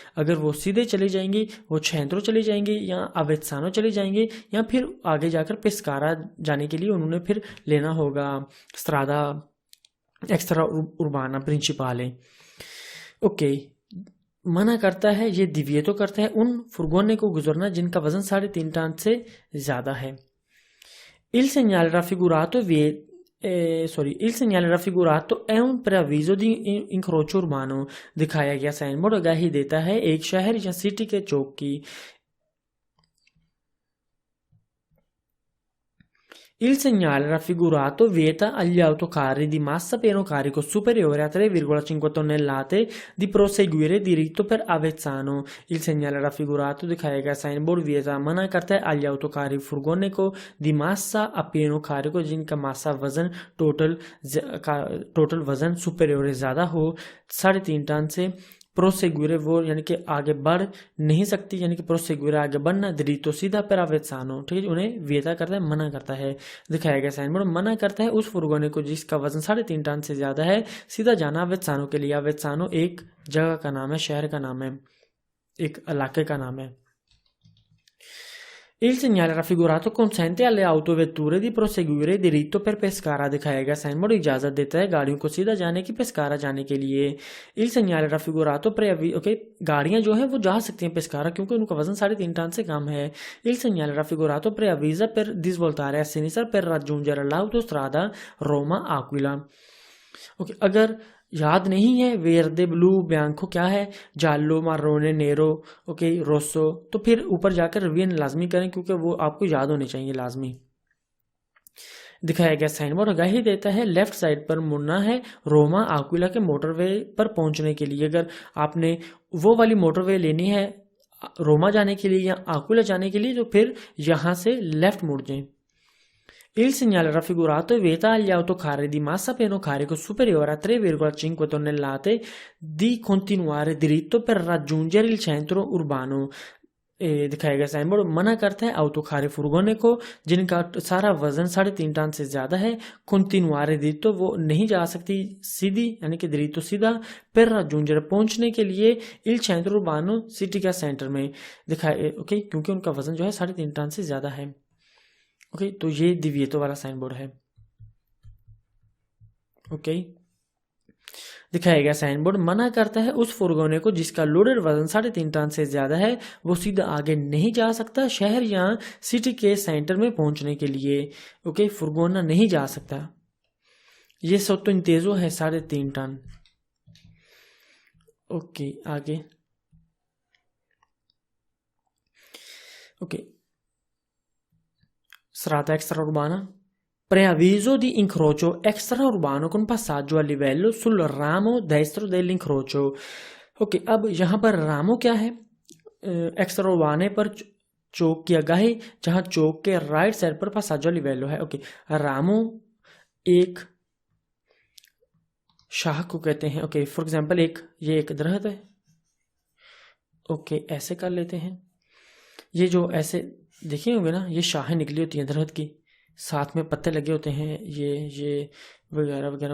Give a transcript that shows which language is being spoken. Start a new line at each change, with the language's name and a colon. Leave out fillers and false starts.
Hindi: अगर वो सीधे चली जाएंगी, वो छेंत्रो चली जाएंगी या अवेत्सानो चली जाएंगी, या फिर आगे जाकर पेस्कारा जाने के लिए उन्होंने फिर लेना होगा स्ट्रादा एक्स्ट्रा उर्बाना प्रिंसिपाले। ओके, मना करता है, ये दिविएतो करता है उन फुरगोने को गुजरना जिनका वजन 3.5 टन से ज्यादा है।
Italian: Il segnale raffigurato il segnale raffigurato è un preavviso di incrocio urbano।
Hindi: दिखाया गया साइन बोर्ड आगाही देता है एक शहर या सिटी के चौक की।
Italian: Il segnale raffigurato vieta agli autocarri di massa pieno carico superiore a 3,5 tonnellate di proseguire diritto per Avezzano। Il segnale raffigurato
Hindi: दिखाया गया साइन बोर्ड वियता मना करता है
Italian: agli autocarri
Hindi: फुरगोने को
Italian: di massa a pieno carico
Hindi: जिनका मासा वजन टोटल वजन सुपेरियोर ज्यादा हो 3.5 टन से। प्रोसेगुरे वो यानी कि आगे बढ़ नहीं सकती, यानी कि प्रोसेगुरे आगे बढ़ना, दरीतो सीधा पर अवेत्सानो, ठीक है, उन्हें वियता करता है, मना करता है। दिखाया गया साइन बोर्ड मना करता है उस फुरगोने को जिसका वजन 3.5 टन से ज्यादा है सीधा जाना अवेत्सानो के लिए। अवेत्सानो एक जगह का नाम है, शहर का नाम है, एक इलाके का नाम है।
Italian: Il segnale raffigurato consente alle autovetture di proseguire diritto per Pescara।
Hindi: दिखाया गया साइन बोर्ड इजाजत देता है गाड़ियों को सीधा जाने की पेस्कारा जाने के लिए।
Italian: Il segnale raffigurato
Hindi: ओके, गाड़ियां जो है वो जा सकती हैं पेस्कारा क्योंकि उनका वजन 3.5 टन से कम है।
Italian: Il segnale raffigurato preavvisa per disvoltare a sinistra per raggiungere l'autostrada Roma Aquila।
Hindi: Okay, अगर याद नहीं है वेरदे ब्लू बियांको क्या है, जालो मारोने नेरो, ओके रोसो, तो फिर ऊपर जाकर रिवीजन लाजमी करें क्योंकि वो आपको याद होने चाहिए लाजमी। दिखाया गया साइन बोर्ड आगाही देता है लेफ्ट साइड पर मुड़ना है रोमा आक्विला के मोटरवे पर पहुंचने के लिए। अगर आपने वो वाली मोटरवे लेनी है रोमा जाने के लिए या आक्विला जाने के लिए तो फिर यहां से लेफ्ट मुड़ जाएं।
Italian: Il segnale raffigurato vieta agli autocarri di massa pieno carico superiore a 3,5 tonnellate di continuare diritto per raggiungere il centro urbano।
Hindi: दिखाया गया साइन बोर्ड मना करता है autocarri फुरगोने को जिनका सारा वजन 3.5 टन से ज्यादा है
Italian: continuare diritto
Hindi: वो नहीं जा सकती सीधी, यानी कि diritto सीधा,
Italian: per raggiungere
Hindi: पहुंचने के लिए
Italian: il centro urbano
Hindi: सिटी का सेंटर में। दिखाया ओके, क्योंकि उनका वजन जो है 3.5 टन से ज्यादा है। ओके, तो ये दिविएतो वाला साइन बोर्ड है। ओके, दिखाया गया साइन बोर्ड मना करता है उस फुरगोने को जिसका लोडेड वजन 3.5 टन से ज्यादा है वो सीधा आगे नहीं जा सकता शहर या सिटी के सेंटर में पहुंचने के लिए। ओके, फुरगोना नहीं जा सकता। ये सोतो इंतेजो है 3.5 टन। ओके, आगे okay,
Italian: strada extraurbana, preavviso di incrocio extraurbano con passaggio a livello sul ramo destro dell'incrocio।
Hindi: Okay, अब यहाँ पर रामो क्या है, एक्स्ट्राउर्बाने पर चौक की आगाही जहाँ चौक के राइट साइड पर
Italian: passaggio a livello
Hindi: है। ओके, रामो एक शाह को कहते हैं। ओके, फॉर एग्जाम्पल ये एक दरख्त है। ओके, ऐसे कर लेते हैं, ये जो ऐसे देखे होंगे ना, ये शाखें निकली होती हैं दरख्त की, साथ में पत्ते लगे होते हैं, ये वगैरह वगैरह।